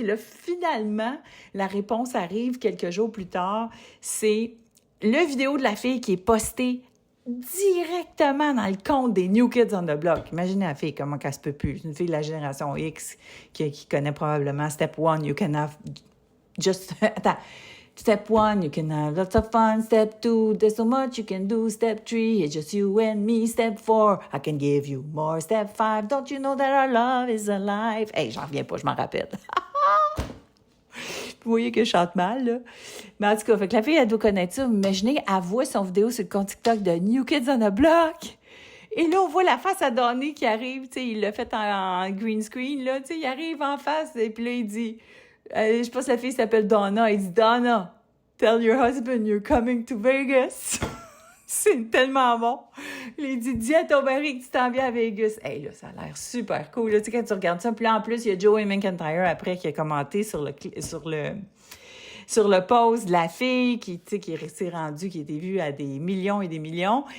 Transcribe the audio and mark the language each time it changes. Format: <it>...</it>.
<fr>Et là, finalement, la réponse arrive quelques jours plus tard. C'est le vidéo de la fille qui est postée directement dans le compte des New Kids on the Block. Imaginez la fille, comment qu'elle se peut plus. Une fille de la génération X qui connaît probablement</fr> <en>Step 1, you can have just...</en> <fr>Attends.</fr> <en>Step 1, you can have lots of fun. Step 2, there's so much you can do. Step 3, it's just you and me. Step 4, I can give you more. Step 5, don't you know that our love is alive?</en> <fr>Hey, j'en reviens pas, je m'en rappelle. Vous voyez que je chante mal, là. Mais en tout cas, fait que la fille, elle doit connaître ça. Imaginez, elle voit son vidéo sur le compte TikTok de New Kids on the Block. Et là, on voit la face à Donnie qui arrive, tu sais, il l'a fait en green screen, là, tu sais, il arrive en face, et puis là, il dit, je pense que la fille s'appelle Donna, il dit, Donna,</fr> <en>Tell your husband you're coming to Vegas.</en> <fr>C'est tellement bon. Il dit, dis à ton mari que tu t'en viens à Vegas. Hey, là, ça a l'air super cool. Là, tu sais, quand tu regardes ça, puis là, en plus, il y a Joey McIntyre après qui a commenté sur le post de la fille qui s'est rendue, qui a été vue à des millions et des millions.</fr>